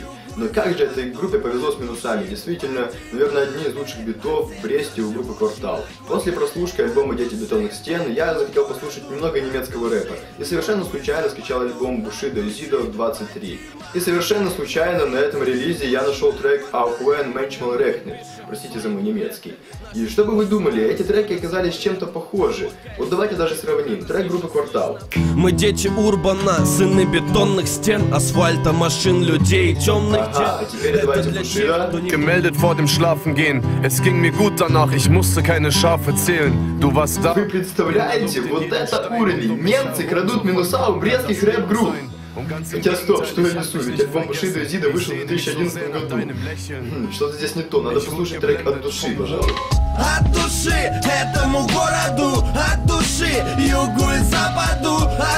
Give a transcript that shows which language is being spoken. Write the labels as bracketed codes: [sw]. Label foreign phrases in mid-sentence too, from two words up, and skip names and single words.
[ru] Но как же этой группе повезло с минусами? Действительно, наверное, одни из лучших битов в Бресте у группы Квартал. После прослушки альбома «Дети бетонных стен» я захотел послушать немного немецкого рэпа. И совершенно случайно скачал альбом Bushido и Zido 23. И совершенно случайно на этом релизе я нашел трек Auch wenn manchmal regnet. Простите за мой немецкий. И что бы вы думали, эти треки оказались чем-то похожи. Вот давайте даже сравним. Трек группы Квартал. Мы дети Урбана, сыны бетонных стен, асфальта, машин, людей, темных дел. Ага, а теперь давайте Bushido. [de] Gemeldet vor dem Schlafengehen. Es ging mir gut danach, ich musste keine Schafe zählen. Du warst da. [ru] Вы представляете, вот это уровень. Немцы крадут минуса у брестских рэп-групп. Хотя стоп, что я несу, ведь альбом Bushido и Zido вышел в 2011 году. Что-то здесь не то, надо послушать трек от души, пожалуйста. От души этому городу, от души югу и западу.